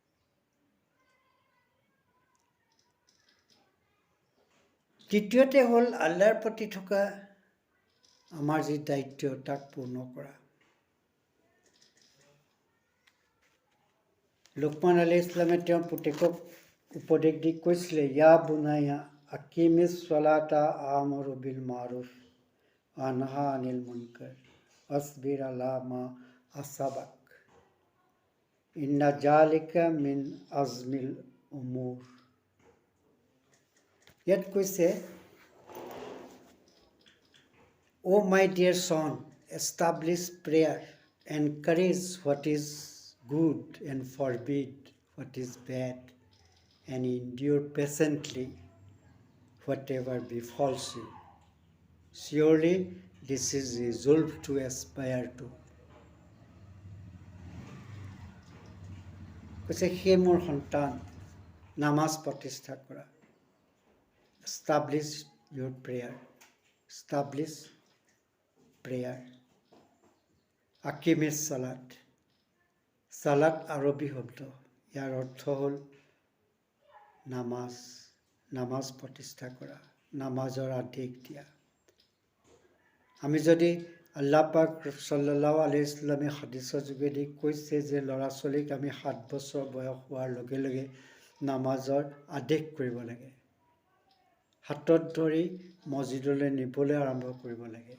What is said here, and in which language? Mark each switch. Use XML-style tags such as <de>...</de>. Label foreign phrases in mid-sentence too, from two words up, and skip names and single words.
<as>তৃতীয়তে হ'ল আল্লাহৰ প্ৰতি থকা আমাৰ যি দায়িত্ব তাক পূৰ্ণ কৰা। লুকমান</as> <ar>عليه السلام</ar> <as>তেওঁৰ পুতেকক উপদেশ দি কৈছিলে,</as> <ar>يا بني أقم الصلاة وأمر بالمعروف وانه عن المنكر واصبر على ما أصابك إن ذلك من عزم الأمور.</ar> <as>ইয়াত কৈছে,</as> <en>O my dear son, establish prayer, encourage what is good and forbid what is bad, and endure patiently whatever befalls you. Surely this is resolved to aspire to.</en> <as>কৈছে সেই মোৰ সন্তান নামাজ প্ৰতিষ্ঠা কৰা,</as> <en>establish your prayer, establish prayer.</en> <ar>أقم الصلاة,</ar> <as>চালাত আৰবী শব্দ, ইয়াৰ অৰ্থ হ'ল নামাজ, নামাজ প্ৰতিষ্ঠা কৰা, নামাজৰ আদেশ দিয়া। আমি যদি আল্লাহ পাক</as> <ar>صلى الله عليه وسلم</ar> <as>হাদিছৰ যোগেদি কৈছে যে ল'ৰা ছোৱালীক আমি 7 বছৰ বয়স হোৱাৰ লগে লগে নামাজৰ আদেশ কৰিব লাগে, হাতত ধৰি মছজিদলৈ নিবলৈ আৰম্ভ কৰিব লাগে।</as>